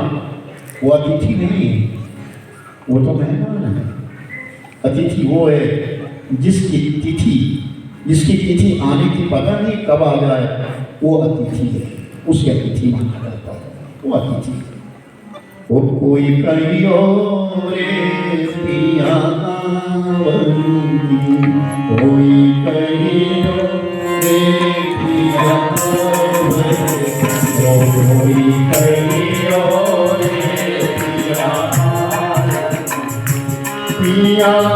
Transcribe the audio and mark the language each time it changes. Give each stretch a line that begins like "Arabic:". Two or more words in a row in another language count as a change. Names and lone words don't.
Hindi: वो अतिथि नहीं है, वो तो मेहमान है। अतिथि वो है जिसकी तिथि आने की पता नहीं कब आ जाए, वो अतिथि है, उसे अतिथि माना जाता है, वो अतिथि। वो कोई कहियो रे पिया कोई कहियो रे पिया, कोई कहियो रे पिया, पिया